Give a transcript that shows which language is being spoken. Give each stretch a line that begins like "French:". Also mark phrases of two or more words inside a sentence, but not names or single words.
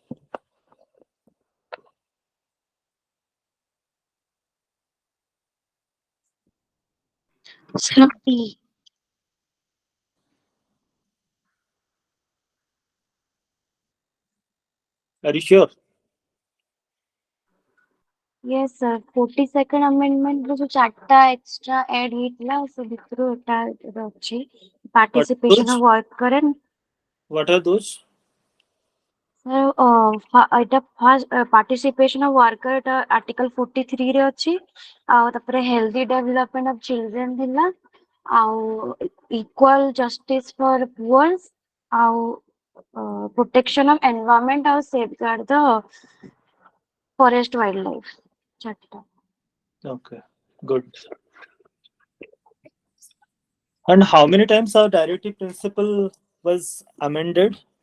English: Sir, B. Are you sure? Yes, sir. 42nd amendment
Odia: ରୁ ଯୋଉ ଚାରିଟା
English: extra add
Odia: ହେଇଥିଲା ସେ ଭିତରୁ ଏଟା ଏବେ ଅଛି
English: What are participation those? of worker and What are those?
Odia: sir ଏଟା
English: first participation of worker
Odia: ଏଟା article 43 ରେ ଅଛି ଆଉ ତାପରେ
English: healthy development of children
Odia: ଥିଲା ଆଉ
English: equal justice for poor
Odia: ଆଉ
English: protection of environment
Odia: ଆଉ
English: safeguard the forest wildlife
Odia: ଚାରିଟା।
English: Okay, good. And how many times our directive principle was amended?